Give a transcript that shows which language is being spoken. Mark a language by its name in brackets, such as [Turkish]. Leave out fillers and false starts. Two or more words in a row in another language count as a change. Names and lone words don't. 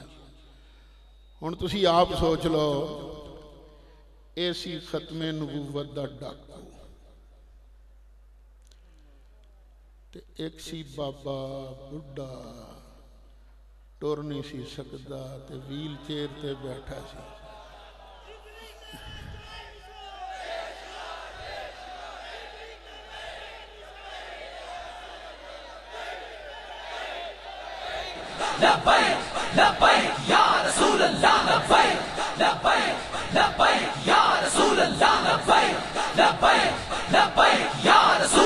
[Punjabi] ہن تسی آپ سوچ لو، یہ سی ختم نبوت دا ڈاکو، تے ایک سی بابا بڈھا ٹر نہیں سی سکدا تے [English] wheel chair [Punjabi] تے بیٹھا سی. [Arabic] لبيك لبيك يا رسول الله، لبيك لبيك لبيك يا رسول الله، لبيك لبيك لبيك يا رسول